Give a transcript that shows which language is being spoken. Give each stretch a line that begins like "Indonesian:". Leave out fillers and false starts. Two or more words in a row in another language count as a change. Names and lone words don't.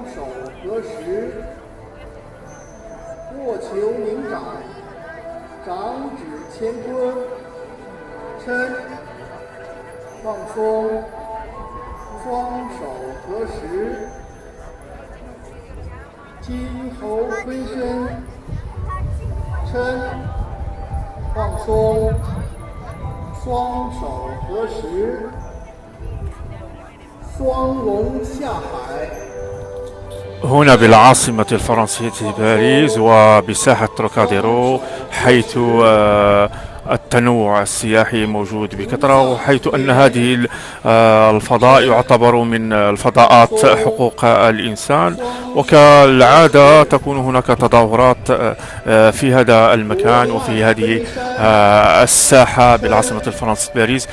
Chinese: 手合十，握球凝掌，掌指乾坤，抻，放松，双手合十，金猴回身，抻，放松，双手合十，双龙下海。
Arabic: هنا بالعاصمة الفرنسية باريس وبساحة تروكاديرو، حيث التنوع السياحي موجود بكثرة، وحيث أن هذه الفضاء يعتبر من الفضاءات حقوق الإنسان، وكالعادة تكون هناك تظاهرات في هذا المكان وفي هذه الساحة بالعاصمة الفرنسية باريس.